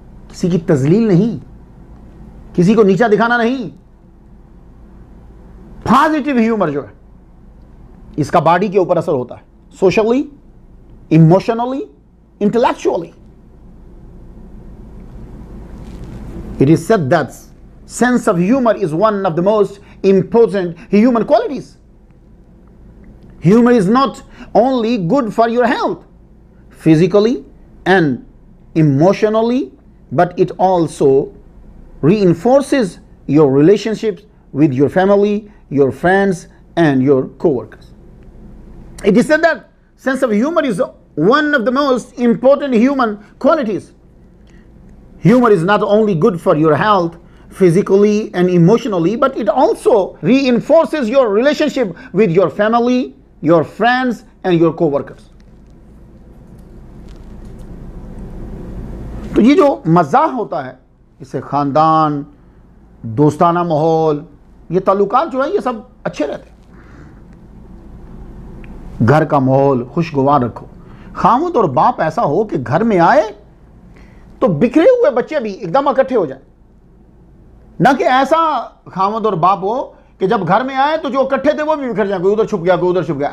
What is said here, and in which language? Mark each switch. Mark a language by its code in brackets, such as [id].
[ur] کسی کی تذلیل نہیں, کسی کو نیچا دکھانا نہیں. پازیٹیو ہیومر جو ہے اس کا باڈی کے اوپر اثر ہوتا ہے, socially, emotionally, intellectually. [en] It is said that sense of humor is one of the most important human qualities. Humor is not only good for your health, physically and emotionally, but it also reinforces your relationships with your family, your friends, and your co-workers. It is said that sense of humor is one of the most important human qualities. Humor is not only good for your health, physically and emotionally, but it also reinforces your relationship with your family, your friends, and your co-workers. [ur] تو یہ جو مزاح ہوتا ہے, اس سے خاندان, دوستانہ ماحول, یہ تعلقات جو ہے یہ سب اچھے رہتے ہیں. گھر کا ماحول خوشگوار رکھو. خاوند اور باپ ایسا ہو کہ گھر میں آئے تو بکھرے ہوئے بچے بھی ایک دم اکٹھے ہو جائیں, نہ کہ ایسا خاوند اور باپ ہو کہ جب گھر میں آئے تو جو اکٹھے تھے وہ بھی بکھر جائیں, کوئی ادھر چھپ گیا, کوئی ادھر چھپ گیا.